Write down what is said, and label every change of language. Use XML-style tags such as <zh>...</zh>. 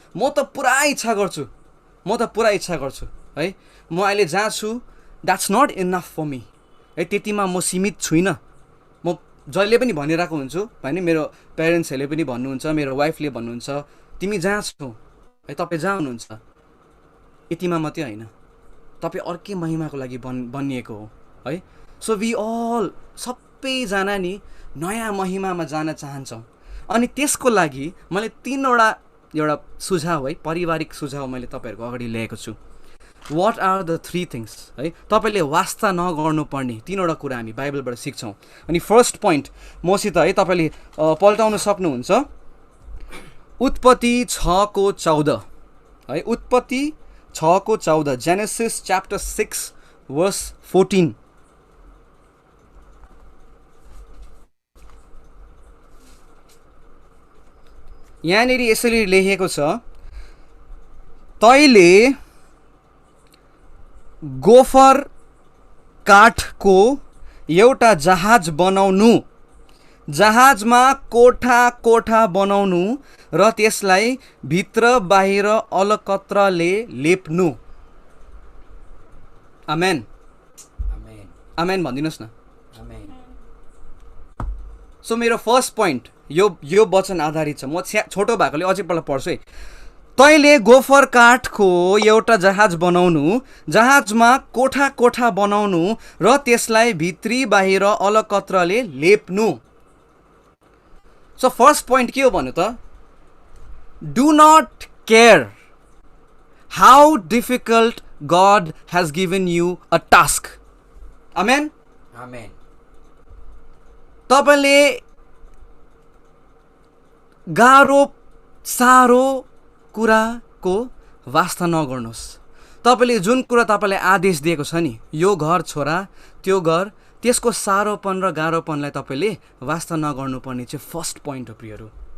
<ne>म त पुरा इच्छा गर्छु है, म अहिले जहाँ छु</ne> <en>that's not enough for me</en> <ne>है, त्यतिमा म सीमित छुइनँ। म जहिले पनि भनिरहेको हुन्छु होइन, मेरो पेरेन्ट्सहरूले पनि भन्नुहुन्छ, मेरो वाइफले भन्नुहुन्छ, तिमी जहाँ छौ है, तपाईँ जहाँ हुनुहुन्छ यतिमा मात्रै होइन, तपाईँ अर्कै महिमाको लागि बनिएको हो है।</ne> <en>so we all</en> <ne>सबैजना नि नयाँ महिमामा जान चाहन्छौँ। अनि त्यसको लागि मैले 3वटा एउटा सुझाव है, पारिवारिक सुझाव मैले तपाईँहरूको अगाडि ल्याएको छु।</ne> <en>what are the 3 things</en> <ne>है तपाईँले वास्ता नगर्नुपर्ने 3वटा कुरा हामी बाइबलबाट सिक्छौँ। अनि फर्स्ट पोइन्ट मसित है तपाईँले पल्टाउन सक्नुहुन्छ। उत्पत्ति 6:14 है, उत्पत्ति 6:14,</ne> <en>Genesis chapter 6 verse 14।</en> <ne>यहाँनिर यसरी लेखेको छ, तैले गोफर काठको एउटा जहाज बनाउनु, जहाजमा कोठा कोठा बनाउनु र त्यसलाई भित्र बाहिर अलकत्रले लेप्नु। आमेन आमेन भनिदिनुहोस् न। सो मेरो फर्स्ट पोइन्ट यो वचन आधारित छ। म छोटो भएकोले अझै पल्ट पढ्छु है। तैले गोफर काठको एउटा जहाज बनाउनु, जहाजमा कोठा कोठा बनाउनु र त्यसलाई भित्री बाहिर अलकत्रले लेप्नु। सो फर्स्ट पोइन्ट के हो भन्नु त?</ne> <en>Do not care how difficult God has given you a task.</en> <ne>आमेन आमेन। तपाईँले गाह्रो साह्रो कुराको वास्ता नगर्नुहोस्। तपाईँले जुन कुरा तपाईँलाई आदेश दिएको छ नि, यो घर छोरा त्यो घर, त्यसको साह्रोपन र गाह्रोपनलाई तपाईँले वास्ता नगर्नुपर्ने चाहिँ फर्स्ट पोइन्ट हो प्रियहरू।</ne>